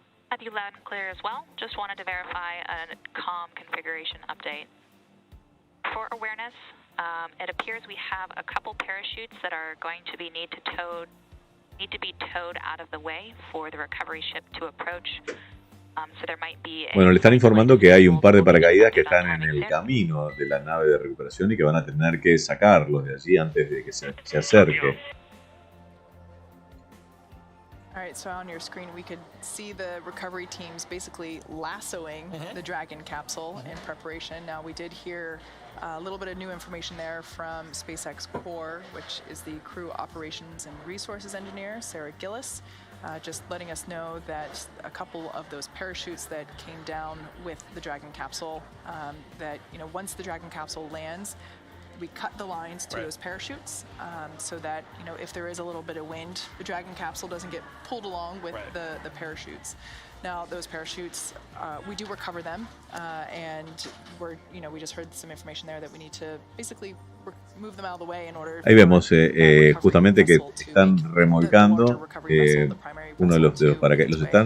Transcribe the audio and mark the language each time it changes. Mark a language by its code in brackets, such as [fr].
[en] Have you loud and clear as well? Just wanted to verify a comm configuration update. For awareness, it appears we have a couple parachutes that are going to need to be towed out of the way for the recovery ship to approach. So there might be [es] Bueno, le están informando que hay un par de paracaídas que están en el camino de la nave de recuperación y que van a tener que sacarlos de allí antes de que se acerque. [en] All right, so on your screen we could see the recovery teams basically lassoing the Dragon capsule in preparation. Now we did hear a little bit of new information there from SpaceX Core, which is the Crew Operations and Resources Engineer, Sarah Gillis, just letting us know that a couple of those parachutes that came down with the Dragon capsule, that once the Dragon capsule lands, we cut the lines to those parachutes so that, if there is a little bit of wind, the Dragon capsule doesn't get pulled along with the parachutes. Now, those parachutes, we do recover them, and we just heard some information there that we need to basically move them out of the way in order. [es] Ahí vemos justamente que están remolcando uno de los paracaídas.